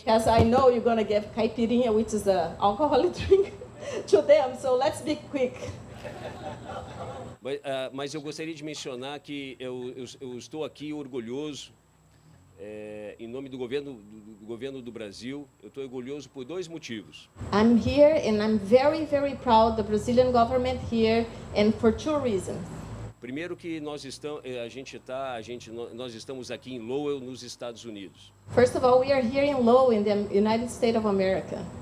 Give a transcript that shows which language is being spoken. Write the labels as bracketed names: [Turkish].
[English] Because I know you're going to give caipirinha, which is an alcoholic drink, to them, so let's be quick. [Portuguese] Mas eu gostaria de mencionar que eu estou aqui orgulhoso, em nome do governo do Brasil. Eu estou orgulhoso por dois motivos. [English] I'm here and I'm very, very proud the Brazilian government here, and for two reasons. [Portuguese] Primeiro que nós estamos aqui em Lowell, nos Estados Unidos. [English] First of all, we are here in Lowell, in the United States of America.